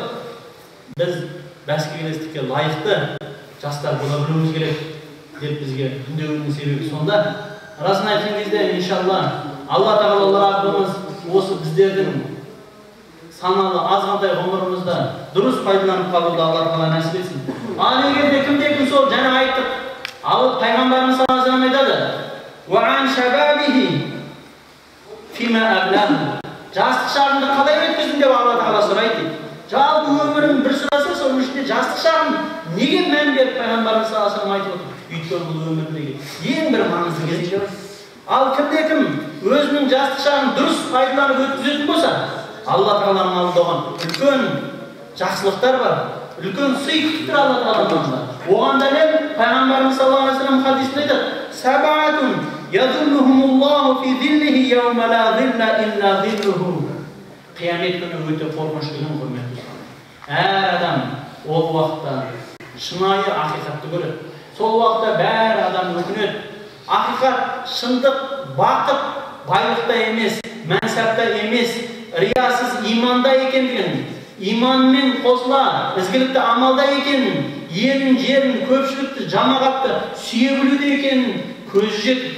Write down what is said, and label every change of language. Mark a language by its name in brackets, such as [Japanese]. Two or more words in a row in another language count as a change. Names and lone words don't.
[Kazakh] Біз бәсекелестікке лайықты жастар бола білуіміз керек деп бізге үндеуінің себебі сонда. Расын айтқан кезде, иншалла, Алла Тағала Раббымыз осы біздердің саналы азғантай ғұмырымызда дұрыс пайдаланып қалуды Алла Тағала нәсіп етсін. Ал егерде кімде-кім сол жаңа айттық, алып пайғамбарымыз [Arabic] صلى الله عليه وسلم [Kazakh] айтады: [Arabic] "وعن شبابه فيما أبلاه. [Kazakh] Жастық шағыңды қалай өткіздің деп Алла Тағала сұрайды. Жалпы өмірін бір сұраса, соның ішінде жастық шағын неге мән беріп пайғамбарымыз [Arabic] صلى الله عليه وسلم [Kazakh] айтып отыр? Өйткені бұл өмірдегі ең бір маңызды кезең. Ал кімде-кім өзінің жастық шағын дұрыс пайдаланып өткізетін болса, Алла Тағаланың алдында оған үлкен жақсылықтар бар, үлкен сый күтіп тұр Алла Тағаланың алдында. Оған дәлел пайғамбарымыз [Arabic] صلى الله عليه وسلم [Kazakh] хадисінде айтады: [Arabic] "سبعة يظلهم الله في ظله يوم لا ظل إلا ظله." [Kazakh] Қиямет күні өте қорқынышты күн, құрметті. Әр адам ол уақытта шынайы ақиқатты көреді. Сол уақытта бәрі адам өкінеді. Ақиқат, шындық, бақыт байлықта емес, мәнсапта емес, риясыз иманда екендігін, иманмен қосыла ізгілікті амалда екенін, елін, жерін, көпшілікті, жамағатты сүйе білуде екенін көзі жетті.